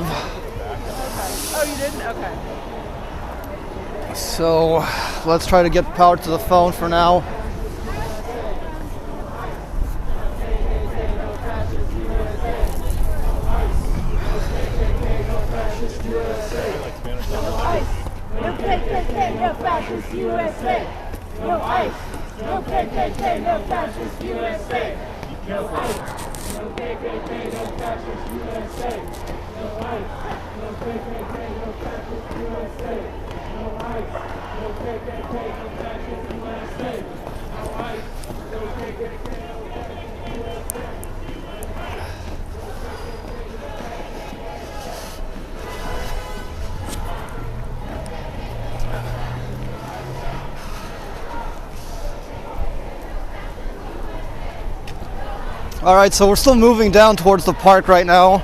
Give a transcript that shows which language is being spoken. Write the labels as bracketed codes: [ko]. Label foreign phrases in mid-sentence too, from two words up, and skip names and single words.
[en] Oh, you didn't? Okay. So let's try to get power to the phone for now. No KKK, no fascist USA. No ICE. No KKK, no fascist USA. No ICE. No KKK, no fascist USA. No ICE. No KKK, no fascist USA. No ICE. No KKK, no fascist USA. No ICE. No KKK, no fascist USA. All right, so we're still moving down towards the park right now.